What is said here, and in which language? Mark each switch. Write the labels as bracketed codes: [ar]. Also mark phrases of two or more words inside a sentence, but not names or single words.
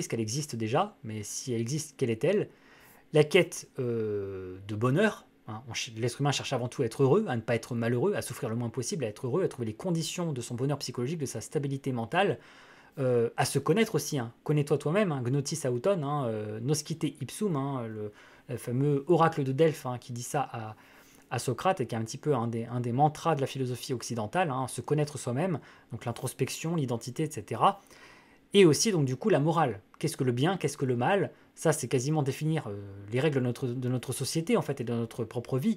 [fr] Est-ce qu'elle existe déjà? Mais si elle existe, quelle est-elle? La quête de bonheur. Hein, l'être humain cherche avant tout à être heureux, à ne pas être malheureux, à souffrir le moins possible, à être heureux, à trouver les conditions de son bonheur psychologique, de sa stabilité mentale, à se connaître aussi. Hein. Connais-toi toi-même, hein, [el] γνῶθι σαυτόν, [la] hein, noscite ipsum, [fr] hein, le fameux oracle de Delphes hein, qui dit ça à Socrate et qui est un petit peu un des mantras de la philosophie occidentale, hein, se connaître soi-même, donc l'introspection, l'identité, etc. Et aussi, donc, du coup, la morale. Qu'est-ce que le bien, qu'est-ce que le mal? Ça, c'est quasiment définir les règles de notre société, en fait, et de notre propre vie.